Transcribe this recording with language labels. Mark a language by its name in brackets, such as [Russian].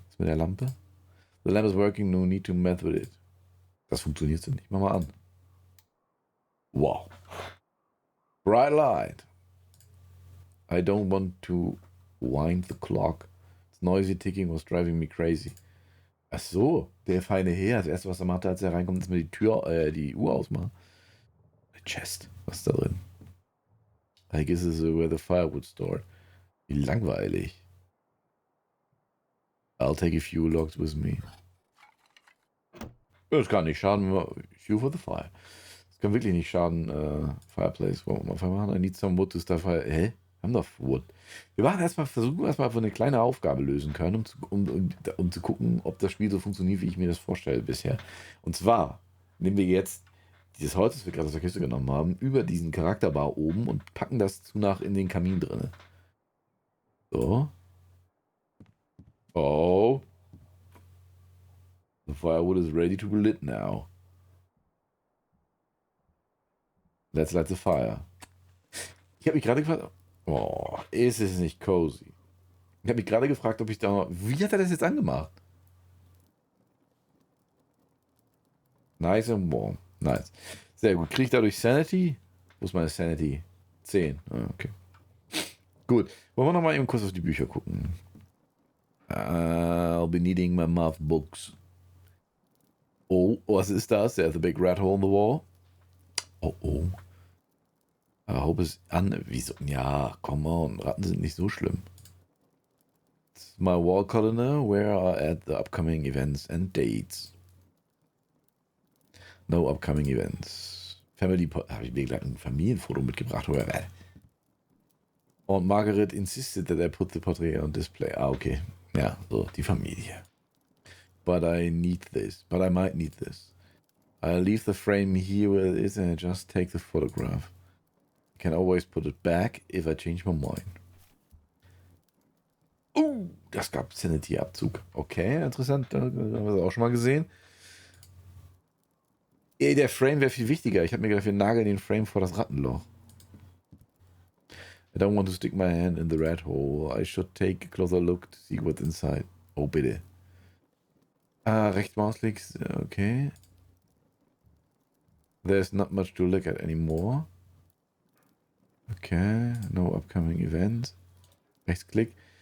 [German] Was mit der Lampe? [English] The lamp is working, no need to mess with it. [German] Das funktioniert so nicht. Mach mal an. [English] Wow. Bright light. I don't want to wind the clock. Its noisy ticking was driving me crazy. [German] Ach so, der feine Herr. Das erste, was er macht, als er reinkommt, ist mir die Uhr ausmachen. [English] A chest. [German] Was ist da drin? [English] I guess this is where the firewood stored. [German] Wie langweilig. [English] I'll take a few logs with me. [German] Das kann nicht schaden, [English] fuel for the fire. [German] Das kann wirklich nicht schaden, Fireplace. Wollen wir mal machen? [English] I need some wood to start fire. [German] Hä? Wir haben doch Wood. Wir versuchen erstmal eine kleine Aufgabe lösen können, um zu gucken, ob das Spiel so funktioniert, wie ich mir das vorstelle bisher. Und zwar nehmen wir jetzt dieses Holz, das wir gerade aus der Kiste genommen haben, über diesen Charakterbar oben und packen das nach in den Kamin drin. So. Oh. [English] The firewood is ready to be lit now. Let's light the fire. [German] Ich habe mich gerade gefragt, oh, ist es nicht cozy? Ich habe mich gerade gefragt, ob ich da, wie hat er das jetzt angemacht? [English] Nice and warm. Nice. [German] Sehr gut. Kriege ich dadurch Sanity? Wo ist meine Sanity? 10. Okay. Gut. Wollen wir nochmal eben kurz auf die Bücher gucken? [English] I'll be needing my math books. [German] Oh, was ist das? [English] There's a big rat hole in the wall. Oh. I hope it's [German] wieso? [English] Ja, come on. [German] Ratten sind nicht so schlimm. [English] It's my wall calendar where I add the upcoming events and dates. No upcoming events. [German] Habe ich mir gleich ein Familienfoto mitgebracht, oder? [English] Und Margaret insisted that I put the portrait on display. [German] Ah, okay. Ja, so, die Familie. [English] But I need this. But I might need this. I'll leave the frame here where it is and I just take the photograph. I can always put it back if I change my mind. [German] Das gab Sanity-Abzug. Okay, interessant. Da haben wir das auch schon mal gesehen. Ey, der Frame wäre viel wichtiger. Ich habe mir gedacht, wir nageln den Frame vor das Rattenloch. [English] I don't want to stick my hand in the rat hole. I should take a closer look to see what's inside. [German] Oh, bitte. Ah, Rechtmausklick. [English] Okay. There's not much to look at anymore. Okay. No upcoming events. Rechtsklick.